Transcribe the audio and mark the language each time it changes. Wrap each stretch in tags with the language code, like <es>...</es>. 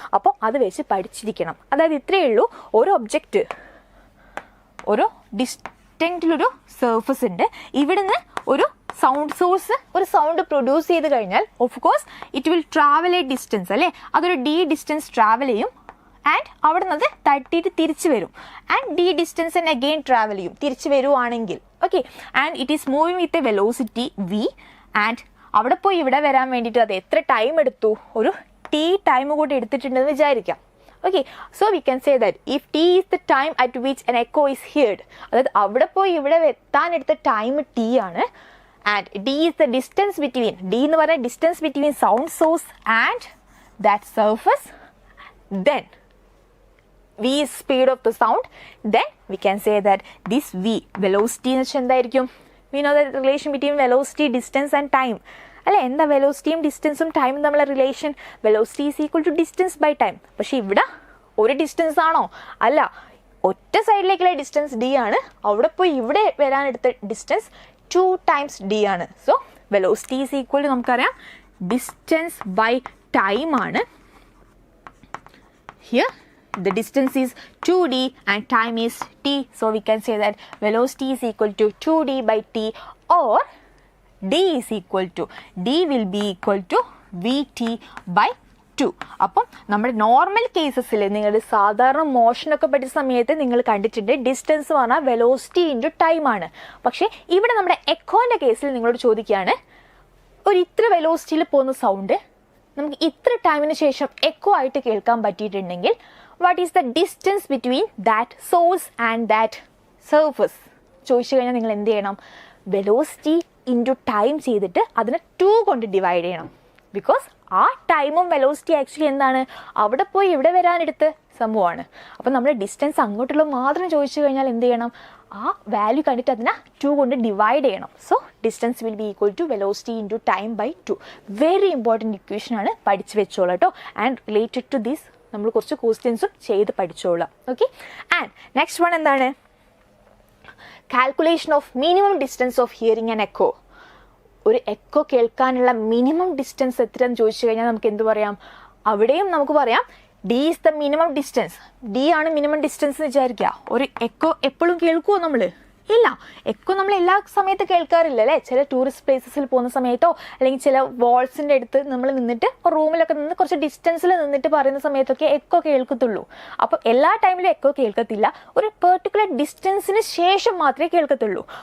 <ml>അപ്പോൾ അത് വെച്ച് പഠിച്ചിരിക്കണം. അതായത് ഇത്രയേ ഉള്ളൂ. ഒരു ഒബ്ജക്റ്റ് ഒരു ഡിസ്റ്റൻറ്റിലൊരു സർഫസ് ഉണ്ട്, ഇവിടുന്ന് ഒരു സൗണ്ട് സോഴ്സ് ഒരു സൗണ്ട് പ്രൊഡ്യൂസ് ചെയ്ത് കഴിഞ്ഞാൽ</ml> <en>of course it will travel a distance</en> <ml>അല്ലേ, അതൊരു ഡി ഡിസ്റ്റൻസ് ട്രാവൽ ചെയ്യും ആൻഡ് അവിടെ നിന്ന് തട്ടിയിട്ട് തിരിച്ചു വരും and D distance and again travel ചെയ്യും തിരിച്ചു വരുവാണെങ്കിൽ. Okay,</ml> <en>and it is moving with a velocity v</en> <ml>and അവിടെ പോയി ഇവിടെ വരാൻ വേണ്ടിയിട്ട് അത് എത്ര ടൈം എടുത്തു, ഒരു ടി ടൈം കൂടി എടുത്തിട്ടുണ്ടെന്ന് വിചാരിക്കാം.</ml> <en>Okay, so we can say that if t is the time at which an echo is heard,</en> <ml>അതായത് അവിടെ പോയി ഇവിടെ എത്താൻ എടുത്ത ടൈം t ആണ്</ml> <en>and d is the distance between,</en> <ml>d എന്ന് പറയുന്ന</ml> <en>distance between sound source and that surface, then v is speed of the sound, then we can say that this v velocity</en> <ml>എന്ന് വെച്ചാൽ എന്തായിരിക്കും?</ml> <en>We know the relation between velocity, distance and time.</en> <ml>അല്ലെ, എന്താ വെലോസിറ്റിയും ഡിസ്റ്റൻസും ടൈമും തമ്മിലുള്ള relation?</ml> <en>Velocity is equal to distance by time.</en> <ml>പക്ഷെ ഇവിടെ ഒരു ഡിസ്റ്റൻസ് ആണോ? അല്ല, ഒറ്റ സൈഡിലേക്കുള്ള ഡിസ്റ്റൻസ് d ആണ്, അവിടെ പോയി ഇവിടെ വരാനെടുത്ത ഡിസ്റ്റൻസ് 2 times d ആണ്.</ml> <en>So velocity is equal to നമുക്കറിയാം distance by time ആണ്. Here the distance is 2d and time is t, so we can say that velocity is equal to 2d by t, or d is equal to, d will be equal to vt by 2.</en> <ml>അപ്പം നമ്മുടെ normal കേസസിൽ നിങ്ങൾ സാധാരണ മോഷനൊക്കെ പഠിച്ച സമയത്ത് നിങ്ങൾ കണ്ടിട്ടുണ്ട് distance എന്ന് പറഞ്ഞാൽ വെലോസിറ്റി ഇൻറ്റു ടൈം ആണ്. പക്ഷേ ഇവിടെ നമ്മുടെ എക്കോൻ്റെ കേസിൽ നിങ്ങളോട് ചോദിക്കുകയാണ്, ഒരു ഇത്ര വെലോസിറ്റിയിൽ പോകുന്ന സൗണ്ട് നമുക്ക് ഇത്ര ടൈമിന് ശേഷം എക്കോ ആയിട്ട് കേൾക്കാൻ പറ്റിയിട്ടുണ്ടെങ്കിൽ</ml> <en>what is the distance between that source and that surface?</en> <ml>ചോദിച്ചു കഴിഞ്ഞാൽ നിങ്ങൾ എന്ത് ചെയ്യണം? വെലോസിറ്റി ഇൻറ്റു ടൈം ചെയ്തിട്ട് അതിനെ 2 കൊണ്ട് ഡിവൈഡ് ചെയ്യണം. ബിക്കോസ് ആ ടൈമും വെലോസിറ്റി ആക്ച്വലി എന്താണ്, അവിടെ പോയി ഇവിടെ വരാനെടുത്ത സംഭവമാണ്. അപ്പം നമ്മൾ ഡിസ്റ്റൻസ് അങ്ങോട്ടുള്ള മാത്രം ചോദിച്ചു കഴിഞ്ഞാൽ എന്ത് ചെയ്യണം? ആ വാല്യൂ കണ്ടിട്ട് അതിനെ 2 കൊണ്ട് ഡിവൈഡ് ചെയ്യണം.</ml> <en>So distance will be equal to velocity into time by 2. Very important equation ആണ്,</en> <ml>പഠിച്ചു വെച്ചോളാം കേട്ടോ.</ml> <en>and related to this</en> <ml>നമ്മൾ കുറച്ച് ക്വസ്റ്റ്യൻസും ചെയ്ത് പഠിച്ചോളാം.</ml> <en>Okay, and next one എന്താണ്? Calculation of minimum distance of hearing and echo.</en> <ml>ഒരു എക്കോ കേൾക്കാനുള്ള മിനിമം ഡിസ്റ്റൻസ് എത്രയെന്ന് ചോദിച്ചു കഴിഞ്ഞാൽ നമുക്ക് എന്ത് പറയാം? അവിടെയും നമുക്ക് പറയാം</ml> <en>d is the minimum distance.</en> <ml>d ആണ് മിനിമം ഡിസ്റ്റൻസ് എന്ന് വിചാരിക്കുക. ഒരു എക്കോ എപ്പോഴും കേൾക്കുമോ നമ്മൾ? ഇല്ല, എക്കോ നമ്മൾ എല്ലാ സമയത്ത് കേൾക്കാറില്ല അല്ലേ. ചില ടൂറിസ്റ്റ് പ്ലേസസിൽ പോകുന്ന സമയത്തോ അല്ലെങ്കിൽ ചില വാൾസിൻ്റെ അടുത്ത് നമ്മൾ നിന്നിട്ട് റൂമിലൊക്കെ നിന്ന് കുറച്ച് ഡിസ്റ്റൻസിൽ നിന്നിട്ട് പറയുന്ന സമയത്തൊക്കെ എക്കോ കേൾക്കത്തുള്ളൂ. അപ്പോൾ എല്ലാ ടൈമിലും എക്കോ കേൾക്കത്തില്ല, ഒരു പെർട്ടിക്കുലർ ഡിസ്റ്റൻസിന് ശേഷം മാത്രമേ കേൾക്കത്തുള്ളൂ.</ml>